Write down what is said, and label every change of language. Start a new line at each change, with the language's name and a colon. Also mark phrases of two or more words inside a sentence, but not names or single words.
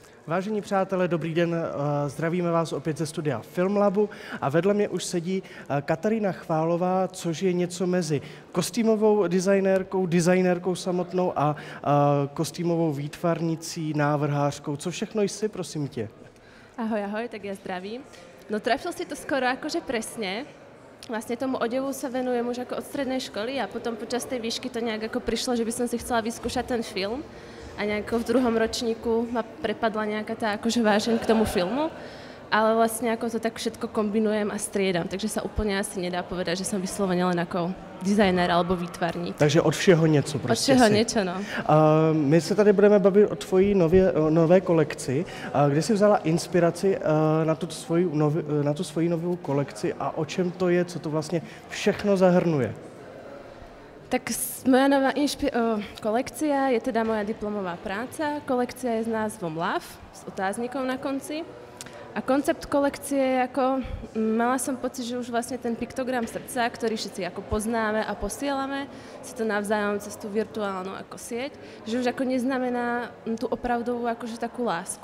Czech: Vážení přátelé, dobrý den, zdravíme vás opět ze studia Filmlabu a vedle mě už sedí Katarína Chválová, což je něco mezi kostýmovou designérkou samotnou a kostýmovou výtvarnicí, návrhářkou. Co všechno jsi, prosím tě?
Slovak: Ahoj, tak ja zdravím. No trafil si to skoro akože presne. Vlastne tomu odevu sa venujem už ako od strednej školy a potom počas tej výšky to nejak ako prišlo, že by som si chcela vyskúšať ten film a nejako v druhom ročníku ma prepadla nejaká tá akože vážeň k tomu filmu, ale vlastne ako to tak všetko kombinujem a striedam, takže sa úplne asi nedá povedať, že som vyslovene len ako designer alebo výtvarník.
Czech: Takže od všeho něco prostě.
Slovak: Od všeho niečo, no.
Czech: My se tady budeme bavit o tvojí nové kolekci. Kde jsi vzala inspiraci na tu svoji novou kolekci a o čem to je, co to vlastně všechno zahrnuje?
Slovak: Tak moja nová kolekcia je teda moja diplomová práca. Kolekcia je s názvom Love, s otáznikom na konci. A koncept kolekcie je ako, mala som pocit, že už vlastne ten piktogram srdca, ktorý všetci ako poznáme a posielame si to navzájom cez tú virtuálnu ako sieť, že už ako neznamená tú opravdovú akože takú lásku.